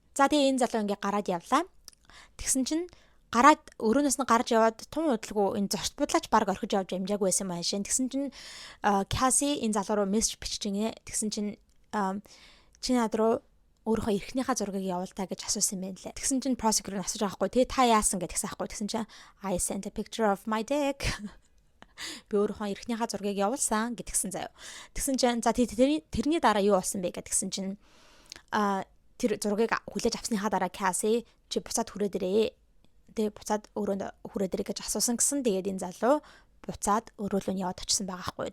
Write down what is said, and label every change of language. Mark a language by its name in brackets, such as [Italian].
[Mongolian] За тий энэ залуу ингээ гараад явлаа. Тэгсэн чинь гараад өрөөнөөс нь гарч яваад тун удалгүй энэ зорт будлаач баг орхиж явж амжаагүй байсан юм аашин. Тэгсэн чинь Cassie энэ залуу руу мессеж биччихнэ. Тэгсэн чинь чи над руу өөрийнхөө эрхнийхээ зургийг явуултаа гэж асуусан юм байна лээ. Тэгсэн чинь prosecutor нь асууж байгаа хгүй тий та яасан гэдгсэн ахгүй. Тэгсэн чинь [English] I sent a picture of my dick. [Mongolian] Би өөрийнхөө эрхнийхээ зургийг явуулсан гэдгсэн заяа. Тэгсэн чинь за тэрний дараа юу болсон бэ гэдгсэн чинь тэр зургийг хүлээж авсныхаа дараа Cassie чи буцаад хүрээд ирээ. Тэгээ буцаад өрөөнд хүрээд ирээ гэж асуусан гэсэн. Тэгээд энэ залуу буцаад өрөөлөө нь яваад очсон байгаа хгүй.